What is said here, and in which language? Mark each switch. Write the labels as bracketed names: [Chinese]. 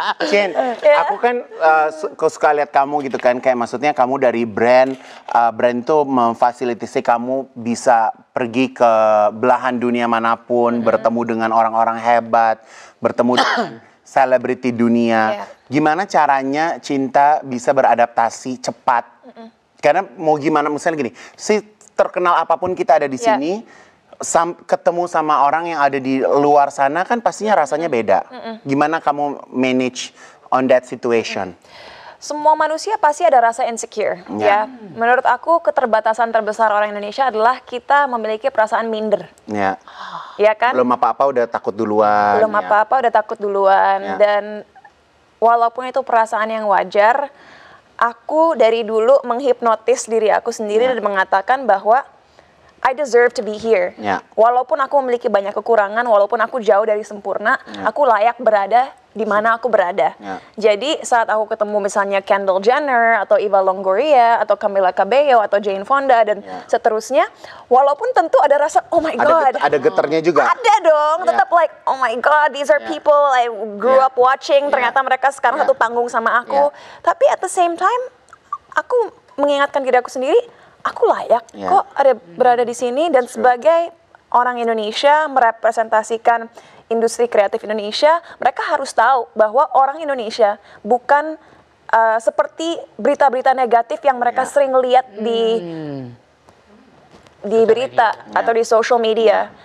[Indonesian] Cin, aku kan suka lihat kamu gitu kan, kayak maksudnya kamu dari brand tuh memfasilitasi kamu bisa pergi ke belahan dunia manapun, bertemu dengan orang-orang hebat, bertemu dengan selebriti dunia. Gimana caranya Cinta bisa beradaptasi cepat? Karena mau gimana, misalnya gini, terkenal apapun kita ada di sini, ketemu sama orang yang ada di luar sana kan pastinya rasanya beda. Gimana kamu manage [English] on that situation? [Indonesian] Semua manusia pasti ada rasa insecure, ya. Menurut aku keterbatasan terbesar orang Indonesia adalah kita memiliki perasaan minder. Ya kan? Belum apa-apa udah takut duluan. Dan walaupun itu perasaan yang wajar, aku dari dulu menghipnotis diri aku sendiri dan mengatakan bahwa [English] I deserve to be here. [Indonesian] Walaupun aku memiliki banyak kekurangan, walaupun aku jauh dari sempurna, aku layak berada di mana aku berada. Jadi saat aku ketemu misalnya Kendall Jenner atau Eva Longoria atau Camila Cabello atau Jane Fonda dan seterusnya, walaupun tentu ada rasa [English] oh my god, [Indonesian] ada getarnya juga. Ada dong, tetap [English] like oh my god, these are people I grew up watching. [Indonesian] Ternyata mereka sekarang satu panggung sama aku. Tapi [English] at the same time, [Indonesian] aku mengingatkan diri aku sendiri, aku layak kok ada berada di sini dan sebagai orang Indonesia merepresentasikan industri kreatif Indonesia, mereka harus tahu bahwa orang Indonesia bukan seperti berita-berita negatif yang mereka sering lihat di berita atau di social media.